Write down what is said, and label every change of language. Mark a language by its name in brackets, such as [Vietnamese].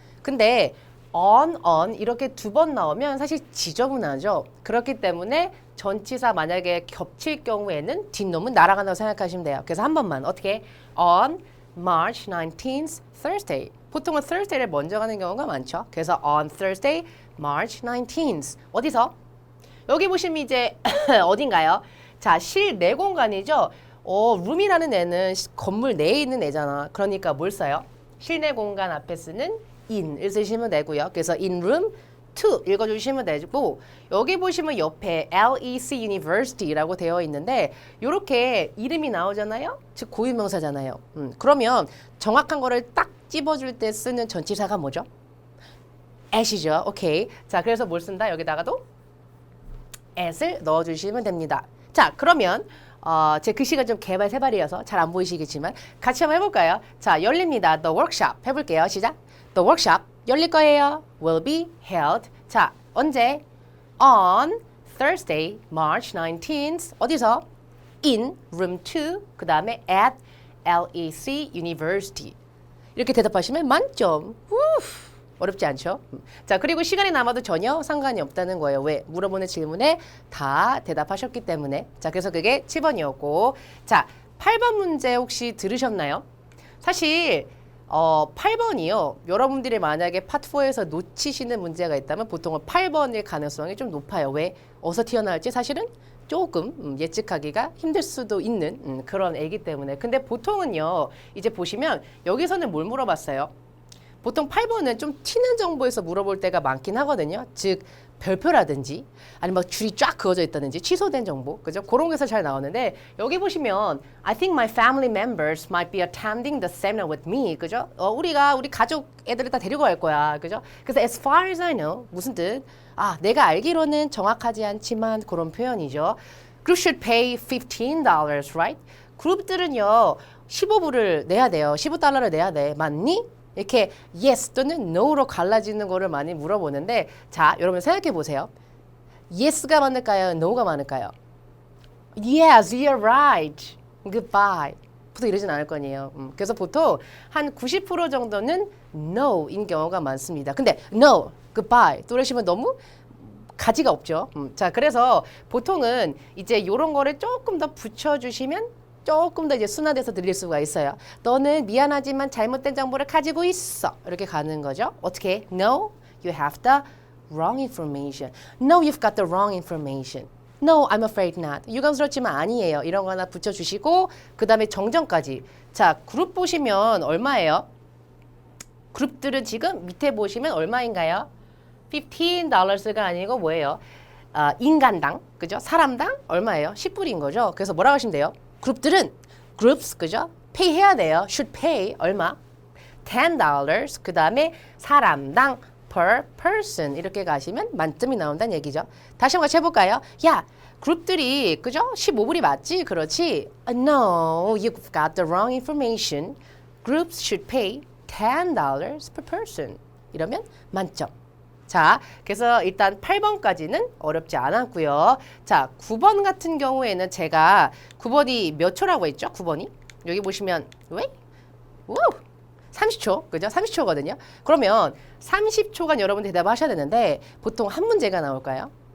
[Korean] 근데 on 이렇게 두 번 나오면 사실 지저분하죠. 그렇기 때문에 전치사 만약에 겹칠 경우에는 뒷놈은 날아간다고 생각하시면 돼요. 그래서 한 번만 어떻게 [English] on March 19th Thursday. [Korean] 보통은 Thursday를 먼저 가는 경우가 많죠. [English] 그래서 on Thursday, March 19th. [Korean] 어디서? 여기 보시면 이제 어딘가요? 자, 실내 공간이죠. room이라는 애는 건물 내에 있는 애잖아. 그러니까 뭘 써요? 실내 공간 앞에 쓰는 in을 쓰시면 되고요. 그래서 in room 2 읽어주시면 되고, 여기 보시면 옆에 LEC University라고 되어 있는데 이렇게 이름이 나오잖아요. 즉 고유명사잖아요. 그러면 정확한 거를 딱 찝어줄 때 쓰는 전치사가 뭐죠? at이죠. 오케이. 자, 그래서 뭘 쓴다? 여기다가도 at을 넣어주시면 됩니다. 자, 그러면 제 글씨가 좀 개발세발이어서 잘 안 보이시겠지만 같이 한번 해볼까요? 자, 열립니다. [English] The workshop 해볼게요. [Korean] 시작. The workshop 열릴 거예요. [English] Will be held. [Korean] 자, 언제? [English] On Thursday, March 19th. [Korean] 어디서? [English] In room 2. [Korean] 그 다음에 [English] at LEC University. [Korean] 이렇게 대답하시면 만점. 어렵지 않죠? 자, 그리고 시간이 남아도 전혀 상관이 없다는 거예요. 왜? 물어보는 질문에 다 대답하셨기 때문에. 자, 그래서 그게 7번이었고. 자, 8번 문제 혹시 들으셨나요? 사실 8번이요. 여러분들이 만약에 파트 4에서 놓치시는 문제가 있다면 보통은 8번일 가능성이 좀 높아요. 왜? 어디서 튀어나올지 사실은 조금 예측하기가 힘들 수도 있는 그런 애기 때문에. 근데 보통은요. 이제 보시면 여기서는 뭘 물어봤어요? 보통 8번은 좀 튀는 정보에서 물어볼 때가 많긴 하거든요. 즉 별표라든지 아니면 막 줄이 쫙 그어져 있다든지 취소된 정보, 그죠? 그런 게서 잘 나오는데 여기 보시면 [English] I think my family members might be attending the seminar with me, 그죠? [Korean] 우리 가족 애들을 다 데리고 갈 거야, 그죠? [English] 그래서 as far as I know [Korean] 무슨 뜻? 내가 알기로는 정확하지 않지만 그런 표현이죠. [English] Group should pay $15, right? [Korean] 그룹들은요 15불을 내야 돼요. 15달러를 내야 돼. 맞니? 이렇게 yes 또는 no로 갈라지는 거를 많이 물어보는데 자, 여러분 생각해 보세요. yes가 많을까요? no가 많을까요? [English] Yes, you're right. Goodbye. [Korean] 보통 이러진 않을 거 아니에요. 그래서 보통 한 90% 정도는 no인 경우가 많습니다. 근데 [English] no, goodbye [Korean] 또 이러시면 너무 가지가 없죠. 자, 그래서 보통은 이제 이런 거를 조금 더 붙여주시면 조금 더 이제 순화돼서 들릴 수가 있어요. 너는 미안하지만 잘못된 정보를 가지고 있어. 이렇게 가는 거죠. 어떻게? [English] No, you have the wrong information. No, you've got the wrong information. No, I'm afraid not. [Korean] 유감스럽지만 아니에요. 이런 거 하나 붙여주시고 그 다음에 정정까지. 자, 그룹 보시면 얼마예요? 그룹들은 지금 밑에 보시면 얼마인가요? $15가 아니고 뭐예요? 인간당, 그죠? 사람당 얼마예요? 10불인 거죠. 그래서 뭐라고 하시면 돼요? 그룹들은 groups, 그죠? pay 해야 돼요. [English] should pay 얼마? $10. [Korean] 그 다음에 사람당 [English] per person [Korean] 이렇게 가시면 만점이 나온다는 얘기죠. 다시 한번 같이 해볼까요? 야, 그룹들이 그죠? 15불이 맞지? 그렇지? [English] No, you've got the wrong information. Groups should pay $10 per person. [Korean] 이러면 만점. 자, 그래서 일단 8번까지는 어렵지 않았고요. 자, 9번 같은 경우에는 제가 9번이 몇 초라고 했죠? 9번이? 여기 보시면 왜? 30초, 그죠? 30초거든요. 그러면 30초간 여러분 대답하셔야 되는데 보통 한 문제가 나올까요?